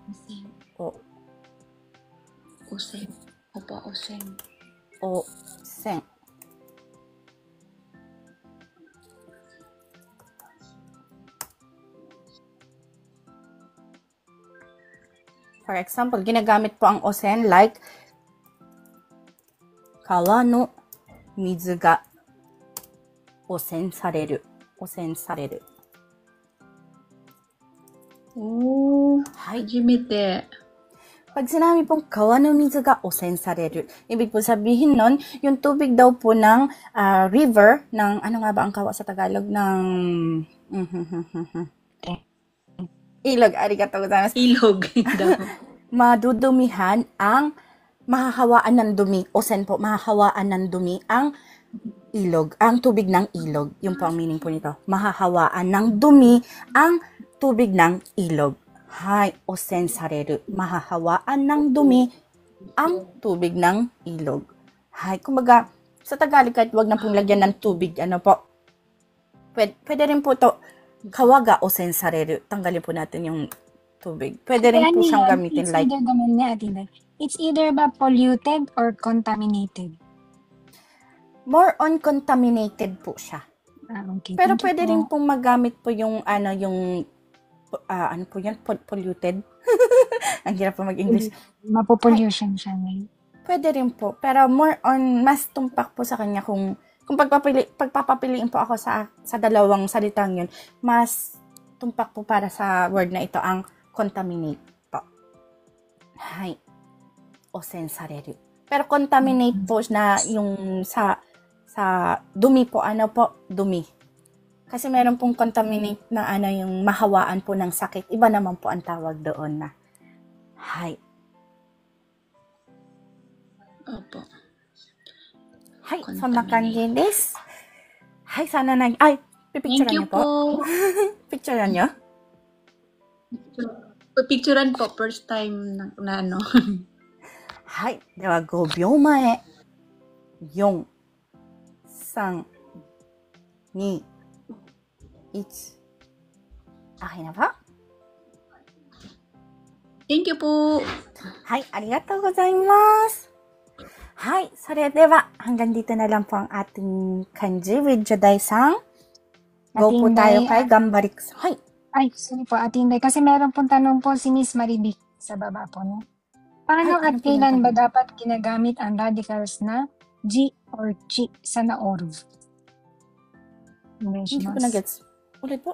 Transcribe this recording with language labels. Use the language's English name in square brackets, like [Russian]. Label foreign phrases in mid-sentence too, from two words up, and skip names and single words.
[Filipino] Osen. Opo, osen. Osen. For example, ginagamit po ang osen like [Japanese] 川の水が汚染される. 汚染される. Hajimete. [Filipino] Pag sinabi pong [Japanese] 川の水が汚染される, [Filipino] ibig po sabihin nun, yung tubig daw po ng river, ng ano nga ba ang kawa sa Tagalog, ng ilog, [Japanese] ありがとうございます. [Filipino] Ilog. Madudumihan ang mahahawaan ng dumi, osen po, mahahawaan ng dumi ang ilog, ang tubig ng ilog. Yung po ang meaning po nito. Mahahawaan ng dumi ang tubig ng ilog. [Japanese] はい、汚染される. [Filipino] Mahahawaan ng dumi ang tubig ng ilog. Hay, kumbaga, sa Tagalog kahit wag na pong lagyan ng tubig, ano po, pwede rin po to, [Japanese] 川が汚染される. [Filipino] Tanggalin po natin yung tubig. Pwede rin po siyang gamitin like, [English] it's either ba polluted or contaminated? more on contaminated [Filipino] po siya. Okay. Pero pwede rin pong magamit po yung, ano po yan? Polluted? Ang hirap po mag-English. Mapopollution siya ngayon. Pwede rin po. Pero [English] more on, [Filipino] mas tumpak po sa kanya kung pagpapapiliin po ako sa dalawang salitang yun, mas tumpak po para sa word na ito ang contaminate po. [Japanese] はい。汚染される. [Filipino] Pero contaminate po na yung sa dumi po, ano po? Dumi. Kasi meron pong contaminate na yung mahawaan po ng sakit. Iba naman po ang tawag doon na. Hay. Opo. [Japanese] はい、そんな感じです。 [Filipino] はい、sana pipicturean [English] Thank you [Filipino] niyo po. po. Picturean niyo? Picturean po, first time na ano. [Japanese] はい、では5秒前。4、3、2、1。 [Filipino] Okay na ba? [English] Thank you po. [Japanese] はい、ありがとうございます。はい、それでは [Filipino] hanggang dito na lang po ang ating kanji with Joday-san. Go Ate po tayo Inday, kay Gambarik. Hay, ay, sorry po, Ate Inday, kasi meron pong tanong po si Miss Marivic sa baba po, no? Paano Ay, at ano po yung kailan ba tanong? dapat ginagamit ang radicals na G or chi sa naoru? Hindi ko na gets. Ulit po.